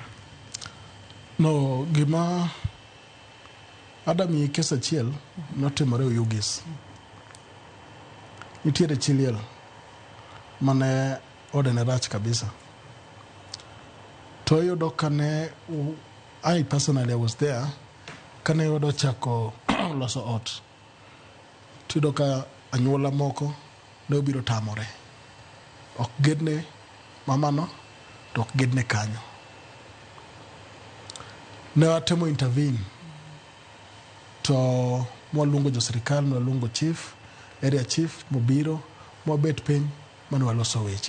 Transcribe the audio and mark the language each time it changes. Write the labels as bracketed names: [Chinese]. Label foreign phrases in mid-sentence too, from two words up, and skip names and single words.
[Luo (Kenya and Tanzania)] No, gima Adam kes achiel notimore Oyugis. Nitiere chi liel mane odene rach kabisa. To yudo kane [English] I personally was there [Luo (Kenya and Tanzania)] kane yudo chako loso ot. Tudo ka anyuola moko ne obiro tamore. Ok gedne mamano to ok gedne kanyo. Ne watemo intervene to mwaluongo jo sirikal, mwaluongo chief, [English] area chief, [Luo (Kenya and Tanzania)] mobiro, mwabet piny, mane waloso weche.